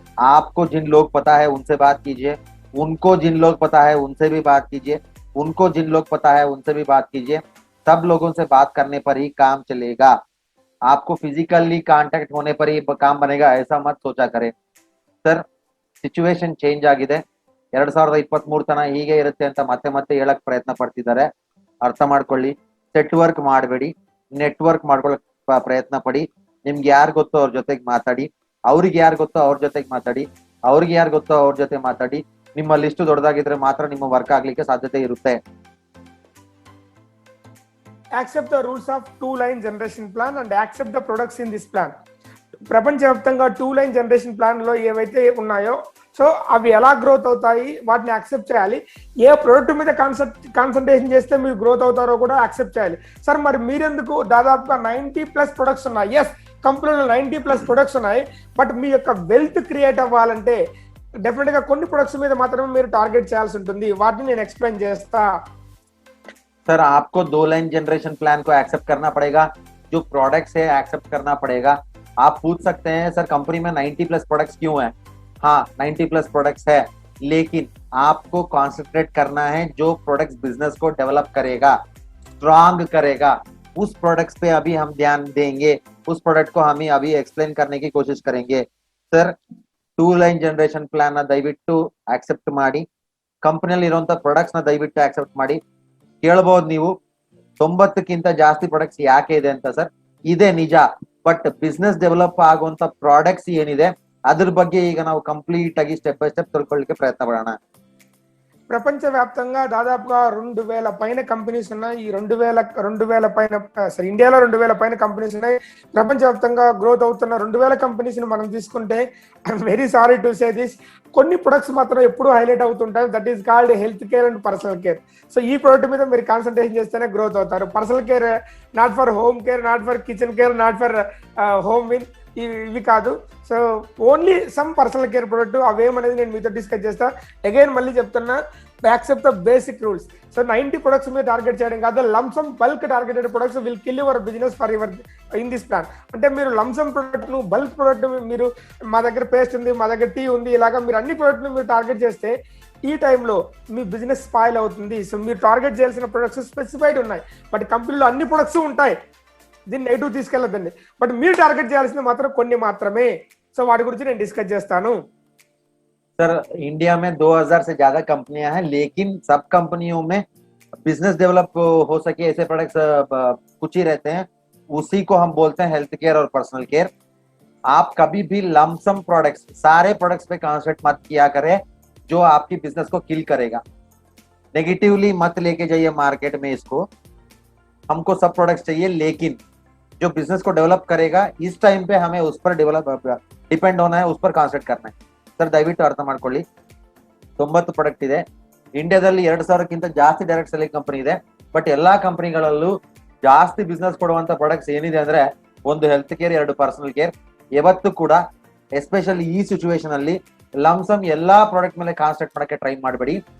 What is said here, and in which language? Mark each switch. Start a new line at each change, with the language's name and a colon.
Hindi: आपको जिन लोग पता है उनसे बात कीजिए, उनको जिन लोग पता है उनसे भी बात कीजिए, उनको जिन लोग पता है उनसे भी बात कीजिए. सब लोगों से बात करने पर ही काम चलेगा. आपको फिजिकली कांटेक्ट होने पर ही काम बनेगा, ऐसा मत सोचा करें.
Kannada: ಸರ್, ಸಿಚುವೇಶನ್ ಚೇಂಜ್ ಆಗಿದೆ. 2023 ತನ ಹೀಗೆ ಇರುತ್ತೆ ಅಂತ ಮತ್ತೆ ಮತ್ತೆ ಹೇಳಕ್ ಪ್ರಯತ್ನ ಪಡ್ತಿದ್ದಾರೆ. ಅರ್ಥ ಮಾಡ್ಕೊಳ್ಳಿ. ಸೆಟ್ ವರ್ಕ್ ಮಾಡಬೇಡಿ, ನೆಟ್ವರ್ಕ್ ಮಾಡ್ಕೊಳಕ್ ಪ್ರಯತ್ನ ಪಡಿ. ನಿಮ್ಗೆ ಯಾರು ಗೊತ್ತೋ ಅವ್ರ ಜೊತೆಗೆ ಮಾತಾಡಿ, ಅವ್ರಿಗೆ ಯಾರು ಗೊತ್ತೋ ಅವ್ರ ಜೊತೆಗೆ ಮಾತಾಡಿ, ಅವ್ರಿಗೆ ಯಾರು ಗೊತ್ತೋ ಅವ್ರ ಜೊತೆ ಮಾತಾಡಿ. ನಿಮ್ಮ ಲಿಸ್ಟ್ ದೊಡ್ಡದಾಗಿದ್ರೆ ಮಾತ್ರ ನಿಮ್ಮ ವರ್ಕ್ ಆಗ್ಲಿಕ್ಕೆ ಸಾಧ್ಯತೆ ಇರುತ್ತೆ.
English: Accept the rules of 2-line generation plan and accept the products in this plan.
Telugu: ప్రపంచవ్యాప్తంగా 2 లైన్ జనరేషన్ ప్లాన్ లో ఏవైతే ఉన్నాయో సో అవి ఎలా గ్రోత్ అవుతాయి, వాటిని యాక్సెప్ట్ చేయాలి. ఏ ప్రోడక్ట్ మీద కాన్సన్ట్రేషన్ చేస్తే మీరు గ్రోత్ అవుతారో కూడా యాక్సెప్ట్ చేయాలి. సార్ మరి మీరెందుకు దాదాపుగా 90+ ప్రొడక్ట్స్ ఉన్నాయి, ఎస్ కంపెనీలో 90+ ప్రొడక్ట్స్ ఉన్నాయి, బట్ మీ యొక్క వెల్త్ క్రియేట్ అవ్వాలంటే డెఫినెట్ గా కొన్ని ప్రొడక్ట్స్ మీద మాత్రమే మీరు టార్గెట్ చేయాల్సి ఉంటుంది. వాటిని నేను ఎక్స్ప్లెయిన్ చేస్తా.
Hindi: सर आपको 2 लाइन जनरेशन प्लान को एक्सेप्ट करना पड़ेगा, जो प्रोडक्ट्स है एक्सेप्ट करना पड़ेगा. आप पूछ सकते हैं सर कंपनी में 90+ प्रोडक्ट्स क्यों है? हाँ 90+ प्रोडक्ट्स है, लेकिन आपको कॉन्सेंट्रेट करना है जो प्रोडक्ट्स बिजनेस को डेवलप करेगा, स्ट्रांग करेगा, उस प्रोडक्ट्स पे अभी हम ध्यान देंगे. उस प्रोडक्ट को हम अभी एक्सप्लेन करने की कोशिश करेंगे.
Kannada: सर 2 लाइन जनरेशन ಪ್ಲಾನ್ ನ ದಯವಿಟ್ಟು ಆಕ್ಸೆಪ್ಟ್ ಮಾಡಿ, ಕಂಪನಿಯಲ್ಲಿ ಇರುವಂತ ಪ್ರಾಡಕ್ಟ್ಸ್ ನ ದಯವಿಟ್ಟು ಆಕ್ಸೆಪ್ಟ್ ಮಾಡಿ. ಕೇಳಬಹುದು ನೀವು 90ಕ್ಕಿಂತ ಜಾಸ್ತಿ ಪ್ರಾಡಕ್ಟ್ಸ್ ಯಾಕೆ ಇದೆ ಅಂತ. ಸರ್ ಇದೆ ನಿಜ, ಬಟ್ ಬಿಸ್ನೆಸ್ ಡೆವಲಪ್ ಆಗುವಂತ ಪ್ರಾಡಕ್ಟ್ಸ್ ಏನಿದೆ ಅದ್ರ ಬಗ್ಗೆ ಈಗ ನಾವು ಕಂಪ್ಲೀಟ್ ಆಗಿ ಸ್ಟೆಪ್ ಬೈ ಸ್ಟೆಪ್ ತಿಳ್ಕೊಳ್ಳಿಕ್ಕೆ ಪ್ರಯತ್ನ ಪಡೋಣ.
Telugu: ప్రపంచవ్యాప్తంగా దాదాపుగా 2000 పైన కంపెనీస్ ఉన్నాయి. ఈ 2000 పైన సారీ ఇండియాలో 2000 పైన కంపెనీస్ ఉన్నాయి. ప్రపంచవ్యాప్తంగా గ్రోత్ అవుతున్న 2000 కంపెనీస్ ని మనం తీసుకుంటే
English: very sorry to say this,
Telugu: కొన్ని ప్రొడక్ట్స్ మాత్రం ఎప్పుడు హైలైట్ అవుతుంటాయి.
English: That is called health care and personal care.
Telugu: So ఈ ప్రోడక్ట్ మీద మీరు కాన్సన్ట్రేషన్ చేస్తేనే గ్రోత్ అవుతారు.
English: personal care not for home care, not for kitchen care, not for home win,
Telugu: ఇవి కాదు. So only some personal care product అవేమనేది నేను మీతో discuss చేస్తా. అగైన్ మళ్ళీ చెప్తున్నా,
English: Accept the basic rules.
Telugu: So 90 products మీద టార్గెట్ చేయడం కాదు,
English: Lump sum bulk targeted products will kill your business for your in this plan.
Telugu: అంటే మీరు లంసమ్ ప్రొడక్ట్ ను, బల్క్ ప్రొడక్ట్ మీరు మా దగ్గర పేస్ట్ ఉంది, మా దగ్గర టీ ఉంది, ఇలాగా మీరు అన్ని ప్రొడక్ట్ మీరు టార్గెట్ చేస్తే ఈ టైంలో మీ బిజినెస్ స్పాయిల్ అవుతుంది. సో మీరు టార్గెట్ చేయాల్సిన ప్రొడక్ట్స్ స్పెసిఫైడ్ ఉన్నాయి, బట్ కంపెనీలో అన్ని ప్రొడక్ట్స్ ఉంటాయి, దీన్ని నెగిటివ్ తీసుకెళ్ళదండి. బట్ మీరు టార్గెట్ చేయాల్సింది మాత్రం కొన్ని మాత్రమే. సో వాటి గురించి నేను డిస్కస్ చేస్తాను.
Hindi: सर इंडिया में 2000 से ज्यादा कंपनियां हैं, लेकिन सब कंपनियों में बिजनेस डेवलप हो सके ऐसे प्रोडक्ट्स कुछ ही रहते हैं. उसी को हम बोलते हैं हेल्थ केयर और पर्सनल केयर. आप कभी भी लमसम प्रोडक्ट्स, सारे प्रोडक्ट्स पे कॉन्सेंट्रेट मत किया करें जो आपकी बिजनेस को किल करेगा. नेगेटिवली मत लेके जाइए मार्केट में इसको. हमको सब प्रोडक्ट्स चाहिए, लेकिन जो बिजनेस को डेवलप करेगा इस टाइम पे हमें उस पर डिपेंड होना है, उस पर कॉन्सेंट्रेट करना है.
Kannada: ಸರ್ ದಯವಿಟ್ಟು ಅರ್ಥ ಮಾಡ್ಕೊಳ್ಳಿ, 90 ಪ್ರಾಡಕ್ಟ್ ಇದೆ ಇಂಡಿಯಾದಲ್ಲಿ. 2000ಕ್ಕಿಂತ ಜಾಸ್ತಿ ಡೈರೆಕ್ಟ್ ಸೆಲ್ಲಿಂಗ್ ಕಂಪನಿ ಇದೆ, ಬಟ್ ಎಲ್ಲಾ ಕಂಪನಿಗಳಲ್ಲೂ ಜಾಸ್ತಿ ಬಿಸ್ನೆಸ್ ಕೊಡುವಂತ ಪ್ರಾಡಕ್ಟ್ಸ್ ಏನಿದೆ ಅಂದ್ರೆ ಒಂದು ಹೆಲ್ತ್ ಕೇರ್, 2 ಪರ್ಸನಲ್ ಕೇರ್. ಯಾವತ್ತೂ ಕೂಡ ಎಸ್ಪೆಷಲಿ ಈ ಸಿಚುವೇಶನ್ ಅಲ್ಲಿ ಲಮ್ಸಮ್ ಎಲ್ಲಾ ಪ್ರಾಡಕ್ಟ್ ಮೇಲೆ ಕಾನ್ಸಂಟ್ರೇಟ್ ಮಾಡಕ್ಕೆ ಟ್ರೈ ಮಾಡಬೇಡಿ.